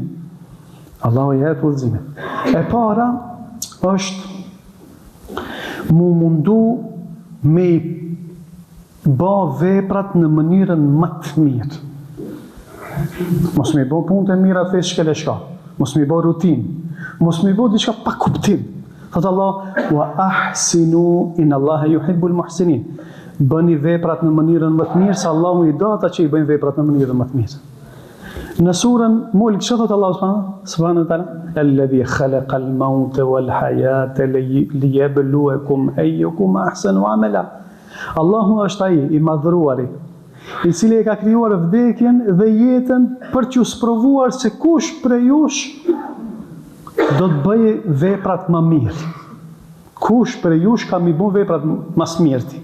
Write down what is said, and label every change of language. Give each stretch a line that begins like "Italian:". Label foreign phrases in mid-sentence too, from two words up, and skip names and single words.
Albanian: Allahu ja jep udhëzimin. E para është mu mundu me ba veprat në mënyrën më të mirë. Mos me bo punë të mira të shkele shka. Mos me bo rutin. Mos me bo diçka pa kuptim. Thëtë Allah,
Arabic: وأحسنوا إن الله يحب المحسنين.
Albanian: Bëni veprat në mënyrën më të mirë, se Allahu i do ata që i bëjnë veprat në mënyrën më të mirë. Në surën Mulk, çfarë thot Allahu
Arabic: سبحانه وتعالى? الذي خلق الموت والحياة ليبلوكم أيكم أحسن عملا.
Albanian: Allahu është ai i madhruari, i cili e ka krijuar vdekjen dhe jetën për t'ju sprovuar se kush prej jush do të bëjë veprat më mirë. Kush prej jush ka mi bën veprat më mirëti.